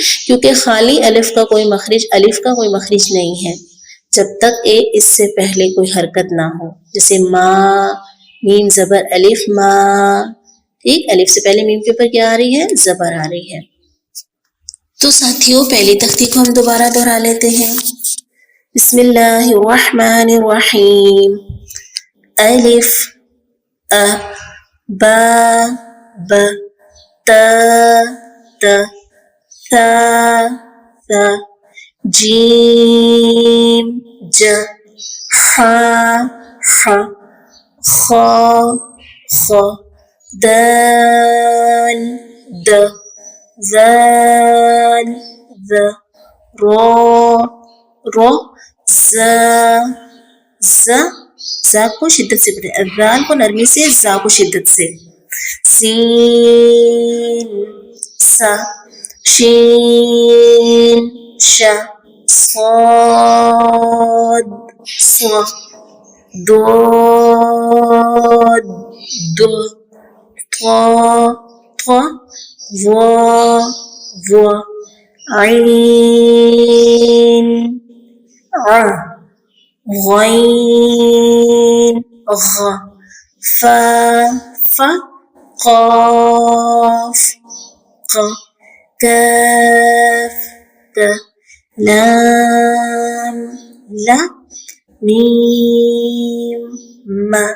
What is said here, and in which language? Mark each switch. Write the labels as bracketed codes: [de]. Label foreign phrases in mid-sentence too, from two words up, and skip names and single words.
[ur] کیونکہ خالی الف کا کوئی مخرج نہیں ہے جب تک اس سے پہلے کوئی حرکت نہ ہو، جیسے ما، میم زبر الف، ما، ٹھیک؟ الف سے پہلے میم کے اوپر کیا آ رہی ہے؟ زبر آ رہی ہے۔ تو ساتھیوں پہلی تختی کو ہم دوبارہ دہرا لیتے ہیں۔ [ar] بسم اللہ الرحمن الرحیم۔ الف، ا، با، ب، تا، ت، ثا، ث، جیم، ج، حا، ح، خا، خ، دال، د، ذال، ذ، را، را، ز، [ur] ز کو شدت سے پڑھیں، الذال کو نرمی سے، زا کو شدت سے، [ar] سین، سا، شین، ش، صاد، ص، ضاد، ض، ط، ط، ظ، ظ، عین، ع، غین، غ، ف، ف، قاف، ق، کاف، ت، لام، ل، میم، م،